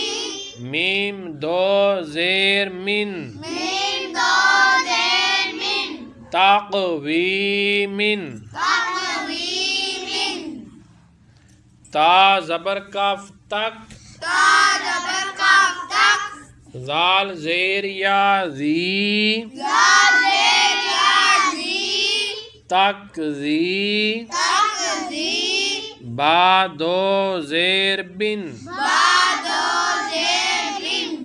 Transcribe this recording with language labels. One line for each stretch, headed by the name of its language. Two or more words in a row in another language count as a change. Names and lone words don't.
Persian: میم دو زیر من میم دو زیر من تاق وی من تقوی من تا زبر کاف تک تا زبر قاف تق زال زیر یا زی زال زیر یا زی تک زی تقضی با دو زیر بن با دو زیر بن